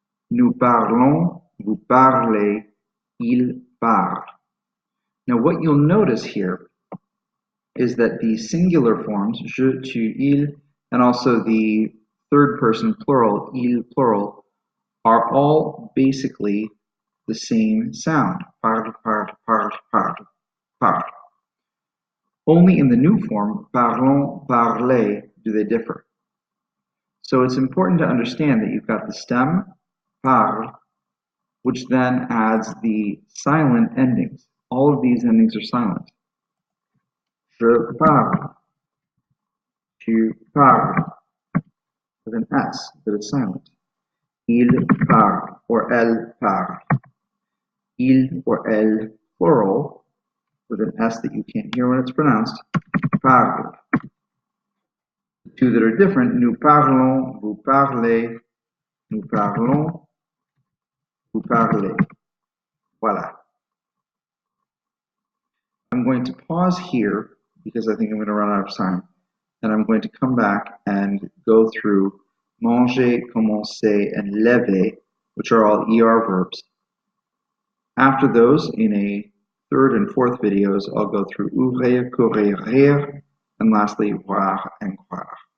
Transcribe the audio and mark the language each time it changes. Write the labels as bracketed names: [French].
[French] Nous parlons, vous parlez, il parle. [English] Now what you'll notice here is that the singular forms, je, tu, il, and also the third person plural, il plural, are all basically the same sound. [French] Parle, parle, parle, parle, parle. [English] Only in the new form, parlons, parler, do they differ. So it's important to understand that you've got the stem, parle, which then adds the silent endings. All of these endings are silent. [French] Je parle, tu parles, [English] with an S that is silent. [French] Il parle, or elle parle. [English] Il or elle, plural, with an S that you can't hear when it's pronounced, parle. The two that are different, [French] nous parlons, vous parlez, nous parlons, vous parlez. Voilà. [English] I'm going to pause here because I think I'm going to run out of time, and I'm going to come back and go through manger, commencer, and lever, which are all ER verbs. After those, in a third and fourth videos, I'll go through ouvrir, courir, rire, and lastly, voir and croire.